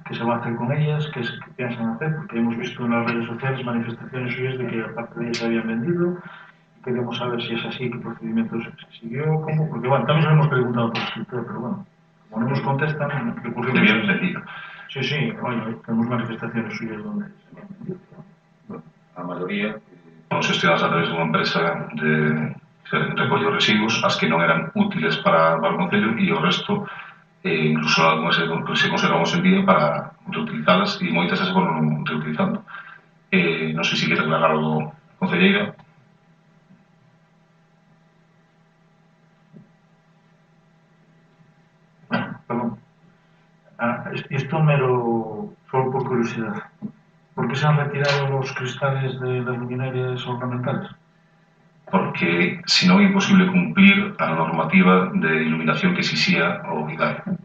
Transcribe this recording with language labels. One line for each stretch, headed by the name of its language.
Spanish: ¿Qué se va a hacer con ellas? ¿Qué piensan hacer? Porque hemos visto en las redes sociales manifestaciones suyas de que aparte de ellas se habían vendido. Queremos saber si es así, qué procedimientos se siguió, cómo. Porque bueno, también se lo hemos preguntado por escrito, pero bueno, como no nos contestan, recurrimos. De bien vendido. Sí, bueno, tenemos manifestaciones suyas donde se habían vendido.
Galician: A maioría non xestionadas a través dunha empresa de recollo residuos, as que non eran útiles para o Concello, e o resto, incluso algunhas se conservamos en día para reutilizalas, e moitas se foron reutilizando. Non sei se quere aclarar algo, concelleira. Perdón.
Spanish: Esto mero, solo por curiosidad. ¿Por qué se han retirado los cristales de las luminarias ornamentales?
Galician: Porque si non é imposible cumplir a normativa de iluminación que exixía o IDAE.